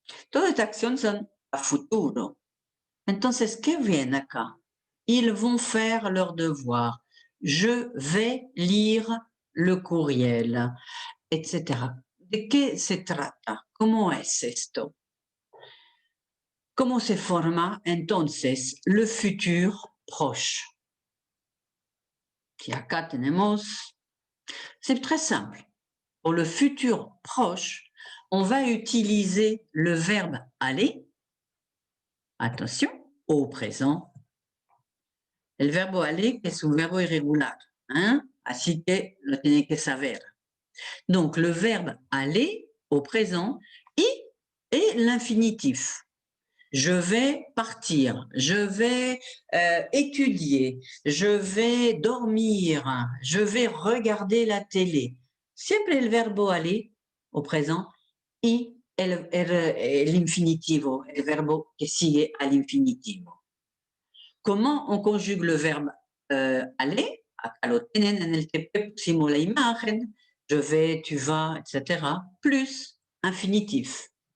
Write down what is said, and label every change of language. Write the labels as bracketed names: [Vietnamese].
[Spanish] Todas estas acciones son a futuro. Entonces, ¿qué viene acá? [French] Ils vont faire leur devoir. Je vais lire le courriel, etc. [Spanish] ¿De qué se trata? ¿Cómo es esto? ¿Cómo se forma entonces [French] le futur proche? [Spanish] Y acá tenemos, [French] c'est très simple. Pour le futur proche, on va utiliser le verbe aller, attention, au présent. [Spanish] El verbo aller es un verbo irregular, ¿eh? Así que lo tiene que saber. [French] Donc, le verbe aller au présent et l'infinitif. Je vais partir, je vais étudier, je vais dormir, je vais regarder la télé. [Spanish] Siempre el verbo aller [French] au présent [Spanish] y el infinitivo, el verbo que sigue al infinitivo. [French] Comment on conjugue le verbe aller? [Spanish] Acá lo tienen en el TP, pusimos la imagen, [French] je vais, tu vas, etc., plus infinitif.